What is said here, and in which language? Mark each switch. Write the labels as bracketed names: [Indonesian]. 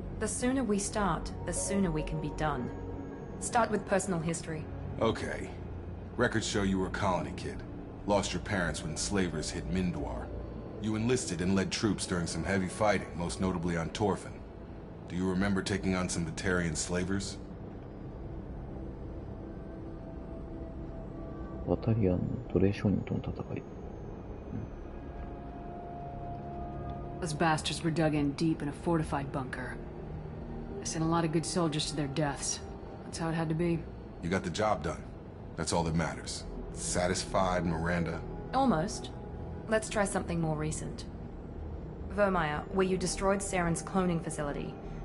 [English] The sooner we start, the sooner we can be done. Start with personal history. Okay. Records show you were a colony kid. Lost your parents when slavers hit Mindwar. You enlisted and led troops during some heavy fighting, most notably on Torfin. Do you remember taking on some Batarian slavers? [Japanese] バタリアンの奴隷商人との戦い。 [English] Those bastards were dug in deep in a fortified bunker. They sent a lot of good soldiers to their deaths. That's how it had to be. You got the job done. That's all that matters. Satisfied, Miranda? Almost. Let's try something more recent. Vermeer, where you destroyed Saren's cloning facility.